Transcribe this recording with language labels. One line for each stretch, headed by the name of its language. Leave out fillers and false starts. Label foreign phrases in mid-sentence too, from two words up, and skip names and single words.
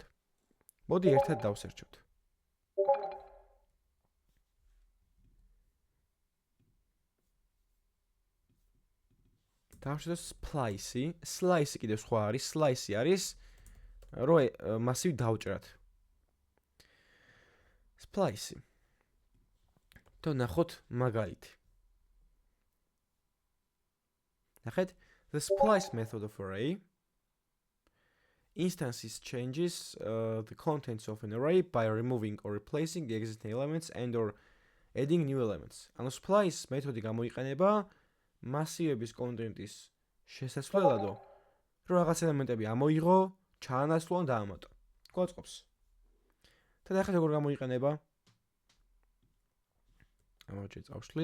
Georgian: მოდი ერთად დავსერჩოთ. დავშევდეთ splice, slice კიდევ სხვა არის, slice არის რომ მასივი დავჭრათ. splice. და ნახოთ მაგალითი. ნახეთ,
English: the splice method of array instances changes the contents of an array by removing or replacing the existing elements and or adding new elements.
Georgian: ანუ splice მეთოდი გამოიყენება მასივების კონტენტის შესასვლელადო, რომ რაღაც ელემენტები ამოიღო, ჩაანაცვლო და დაამატო. გვაწყობს. და ახლა როგორ გამოიყენება? ამაჩი წავშლი.